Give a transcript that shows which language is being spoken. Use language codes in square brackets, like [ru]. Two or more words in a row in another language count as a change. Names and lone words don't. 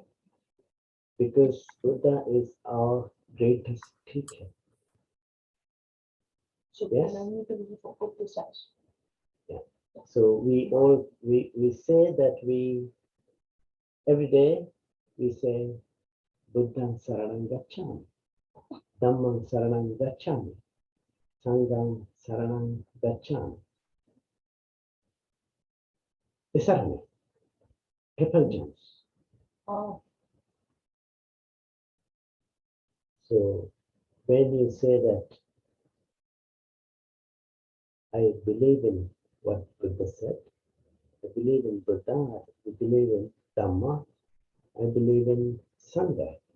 [en] Because Buddha is our greatest teacher. So Yes. and only believe what Buddha says. So we say that we every day we say [pi] Buddham Saranam Gacchami, Dhammam Saranam Gacchami, Sangham Saranam Gacchami. [en] Isarani, repentance. Oh, So when you say that I believe in what Buddha said, I believe in Buddha, I believe in Dhamma, I believe in Sangha.